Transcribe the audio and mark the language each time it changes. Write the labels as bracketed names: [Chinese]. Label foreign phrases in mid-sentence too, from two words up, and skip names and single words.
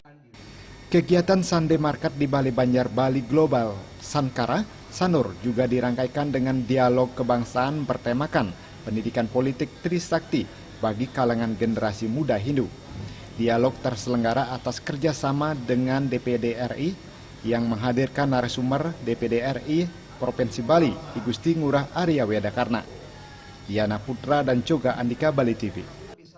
[Indonesian] Kegiatan Sunday Market di Balai Banjar Bali Global Sankara Sanur juga dirangkaikan dengan dialog kebangsaan bertemakan pendidikan politik Trisakti bagi kalangan generasi muda Hindu. Dialog terselenggara atas kerjasama dengan DPD RI yang menghadirkan narasumber DPD RI Provinsi Bali, I Gusti Ngurah Arya Wedakarna, Yana Putra dan juga Andika Bali TV.